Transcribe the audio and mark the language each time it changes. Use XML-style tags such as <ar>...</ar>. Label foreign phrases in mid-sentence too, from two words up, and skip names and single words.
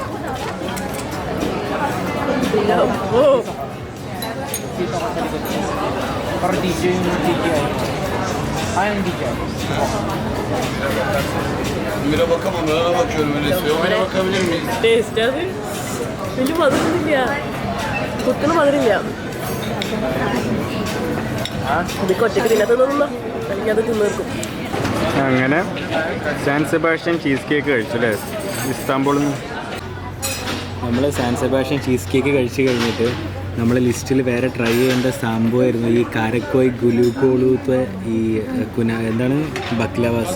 <tr>ഓ Mira bakamam, ben ona bakıyorum öyle istiyorum. Oyuna bakabilir miyiz?</tr> <ml>ടേസ്റ്റ് അത് വലിയ മധുരമില്ല, കുത്തണ മധുരമില്ല. ഇത് ഒറ്റയ്ക്ക് തിന്നത്തൊന്നുമില്ല, അല്ലെങ്കിൽ അത് തിന്നു വെക്കും. അങ്ങനെ സാൻ സെബാസ്റ്റ്യൻ</ml> <en>cheese cake</en> <ml>കഴിച്ചു അല്ലേ ഇസ്താംബൂളിൽ നിന്ന്. നമ്മൾ സാൻ സെബാസ്റ്റ്യൻ</ml> <en>cheese cake</en> <ml>കഴിച്ച് കഴിഞ്ഞിട്ട് നമ്മൾ ലിസ്റ്റിൽ വേറെ ട്രൈ ചെയ്യേണ്ട സംഭവമായിരുന്നു ഈ കാരക്കോയ് ഗുലുക്കോളൂത്തെ ഈ എന്താണ് ബക്ലവാസ്.</ml>